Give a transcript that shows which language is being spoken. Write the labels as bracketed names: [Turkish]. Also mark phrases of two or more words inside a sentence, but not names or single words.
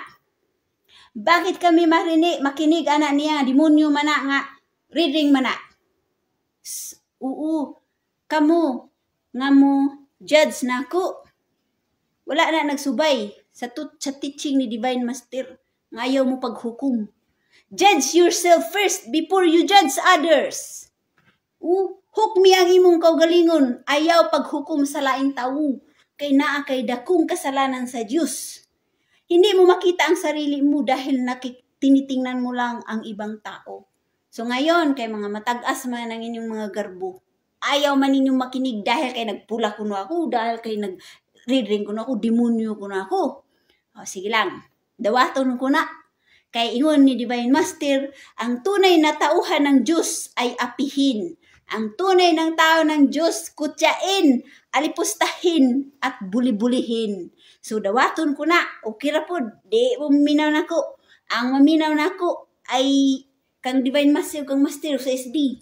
[Filipino] Bakit kami makinig anak niya, [Cebuano] demonyo mana nga, red ring mana. Kamu, nga mo, judge na ako. Wala na nagsubay sa teaching ni Divine Master. Ngayaw mo paghukom. [English] Judge yourself first before you judge others. [Cebuano] Hukmi ang imong kaugalingon, ayaw paghukom sa laing tao. Kay naa kay dakong kasalanan sa Diyos. [Filipino] Hindi mo makita ang sarili mo dahil tinitingnan mo lang ang ibang tao. [Cebuano] So ngayon, kay mga matag-as man ang inyong mga garbo, ayaw man ninyong makinig dahil kay nagpula kuno ako, dahil kay nag-reading kuno ako, demonyo kuno ako. O, sige lang, dawaton ko na. Kay ingon ni Divine Master, [Filipino] ang tunay na tauhan ng Diyos ay apihin. Ang tunay ng tao ng Diyos, kutyain, alipustahin, at buli-bulihin. [Cebuano] So, dawaton ko na. Okay ra po, di mo maminaw na ko. Ang maminaw na ko ay kang Divine Master, kang Master sa SD.